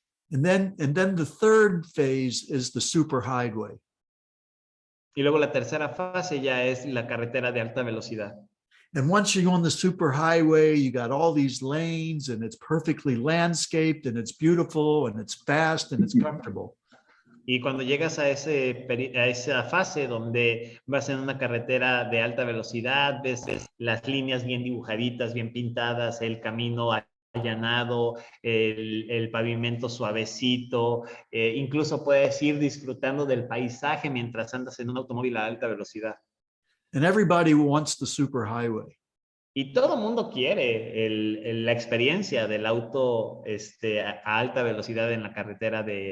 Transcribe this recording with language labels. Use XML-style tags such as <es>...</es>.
<en>And then the third phase is the superhighway.</en> <es>Y luego la tercera fase ya es la carretera de alta velocidad.</es> <en>And once you go on the superhighway, you got all these lanes and it's perfectly landscaped and it's beautiful and it's fast and it's comfortable.</en> <es>Y cuando llegas a esa fase donde vas en una carretera de alta velocidad, ves las líneas bien dibujaditas, bien pintadas, el camino allanado, el pavimento suavecito, incluso puedes ir disfrutando del paisaje mientras andas en un automóvil a alta velocidad.</es> <en>And everybody wants the superhighway.</en> <es>Y todo mundo quiere la experiencia del auto a alta velocidad en la carretera</es>